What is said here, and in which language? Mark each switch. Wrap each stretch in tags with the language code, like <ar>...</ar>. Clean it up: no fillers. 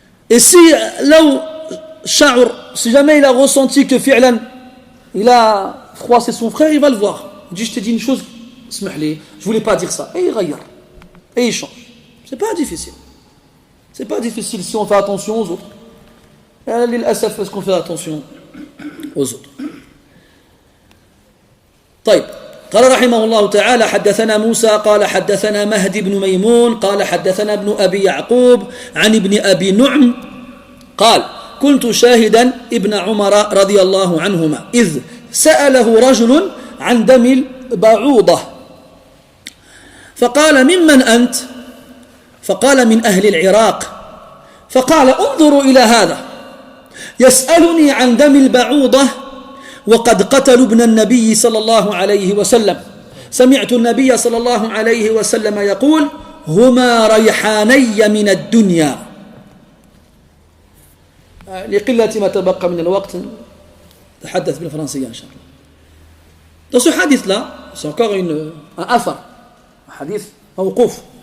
<fr>Et si là où si jamais il a ressenti que fi'lan, il a froissé son frère, il va le voir. Il dit, je t'ai dit une chose, je ne voulais pas dire ça. Et il raillard. Et il change. C'est pas difficile. C'est pas difficile si on fait attention aux autres.</fr> <ar>L'asaf,</ar> <fr>est-ce qu'on fait attention aux autres?</fr> <ar>طيب قال رحمه الله تعالى حدثنا موسى قال حدثنا مهدي بن ميمون قال حدثنا ابن أبي يعقوب عن ابن أبي نعم قال كنت شاهدا ابن عمر رضي الله عنهما إذ سأله رجل عن دم البعوضة فقال ممن أنت؟ فقال من أهل العراق فقال انظروا إلى هذا يسألني عن دم البعوضة وقد قتلوا ابن النبي صلى الله عليه وسلم سمعت النبي صلى الله عليه وسلم يقول هما ريحاني من الدنيا لقلة ما تبقى من الوقت تحدث بالفرنسية إن شاء الله.</ar> <fr>Dans ce hadith-là, c'est encore un athar, un hadith mawqouf.</fr>